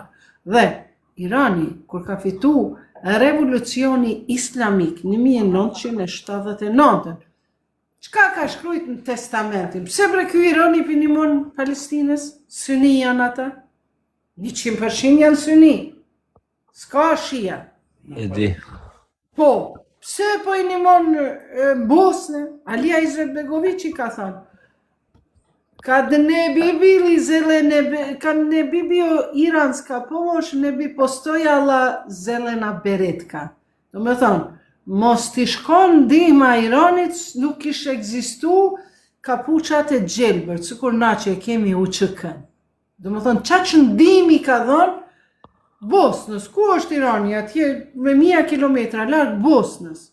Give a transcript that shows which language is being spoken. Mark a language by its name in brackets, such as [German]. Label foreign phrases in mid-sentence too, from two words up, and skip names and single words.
[Albanian] Dhe Irani, kur ka fitu revolucioni islamik në 1979, çka ka shkrujt në testamentin? Pse bre ky Irani pinimon Palestinës? Syni janë ata? 100% janë syni. S'ka shia. E di. Po, pse po i nimon Bosnë? Alia Izetbegovići ka thënë. [Bosnian] Kad ne bi bili zelene, kad ne bi bio iranska pomoć, ne bi postojala zelena beretka. [Albanian] Do me thonë, mos t'i shkon ndihma Iranit, nuk ishte ekzistu kapuçat e gjelbër, sikur na që e kemi UÇK-n. Do me thonë, qa që ndihmi ka dhënë Bosnës, ku është Irani, atje me 1000 kilometra larg Bosnës.